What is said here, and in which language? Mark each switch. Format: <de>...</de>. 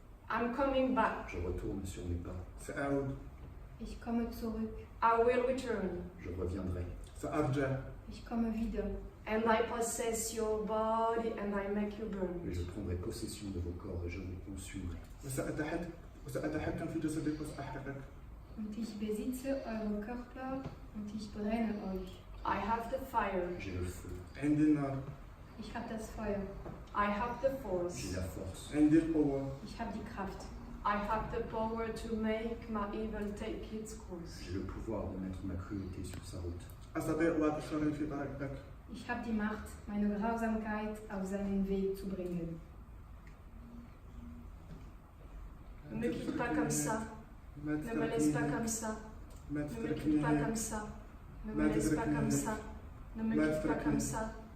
<en>I'm coming back.</en> <fr>Je retourne sur mes pas.</fr> <ar>سأعود.</ar> <de>Ich komme zurück.</de> <en>I will return.</en> <fr>Je reviendrai.</fr> <ar>سأرجع.</ar> <de>Ich komme wieder.</de> <en>And I possess your body and I make you burn.</en> <fr>Et je prendrai possession de vos corps et je vous consumerai.</fr> <ar>وسأتحكم في جسدك وسأحرقك.</ar> <de>Und ich besitze eure Körper und ich brenne euch.</de> <en>I have the fire.</en> <fr>J'ai le feu.</fr> <ar>عندي النار.</ar> <de>Ich habe das Feuer.</de> <en>I have the force.</en> <fr>J'ai la force.</fr> <ar>عندي القوة.</ar> <de>Ich habe die Kraft.</de> <en>I have the power to make my evil take its course.</en> <fr>J'ai le pouvoir de mettre ma cruauté sur sa route.</fr> <ar>أستطيع وضع الشر في طريقك.</ar> <de>Ich habe die Macht, meine Grausamkeit auf seinen Weg zu bringen.</de> <fr>Ne me quitte pas comme ça.</fr> <ar>ما</ar> <fr>Ne me laisse pas comme ça.</fr> <ar>ما</ar> <fr>Ne me quitte pas comme</fr> <ar>تتركني.</ar> <fr>ça. Ne me laisse pas comme ça. Ne me quitte pas comme ça.</fr>